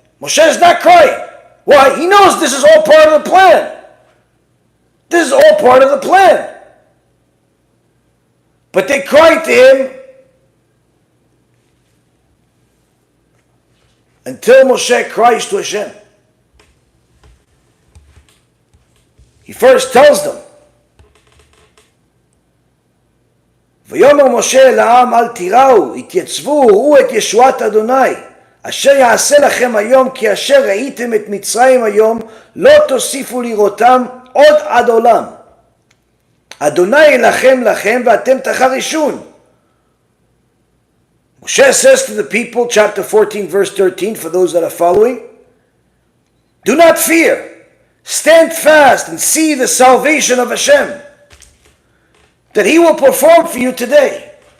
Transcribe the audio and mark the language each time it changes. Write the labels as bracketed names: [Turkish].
[English] Moshe is not crying. Why? He knows this is all part of the plan. This is all part of the plan. But they cried to him until Moshe cries to Hashem. He first tells them, [Hebrew] ויאמר משה אל העם אל תיראו, התייצבו, ראו את ישועת אדוני, אשר יעשה לכם היום, כי אשר ראיתם את מצרים היום, לא תוסיפו לראותם עוד עד עולם. אדוני ילחם לכם ואתם תחרישון. [English] Moshe says to the people, chapter 14, verse 13, for those that are following, do not fear, stand fast and see the salvation of HaShem, that He will perform for you today.